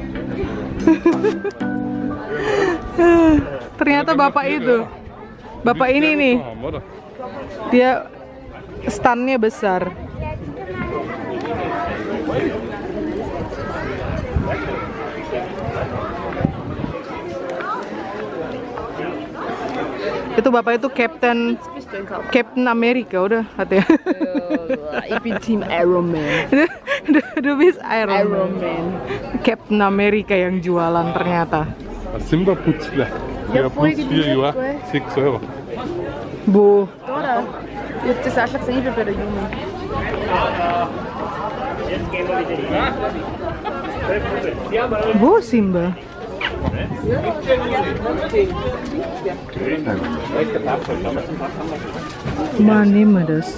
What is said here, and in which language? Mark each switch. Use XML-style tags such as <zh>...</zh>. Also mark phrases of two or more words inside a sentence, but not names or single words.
<id>Ternyata bapak itu, bapak ini nih, dia standnya besar. Itu bapak itu Captain Amerika udah katanya.</id> <de>Ich bin Team Iron Man. Du bist Iron Man.</de> <id>Captain Amerika yang jualan ternyata.</id> <de>Simba Putzler. Ja, plus 4 Jahre, 6 Euro.</de> <id>Bu.</id> <de>Oder? Ich hab das auch schon gesehen bei der Jungen.</de> <id>Bu Simba.</id> <de>Mal nehmen wir das.</de>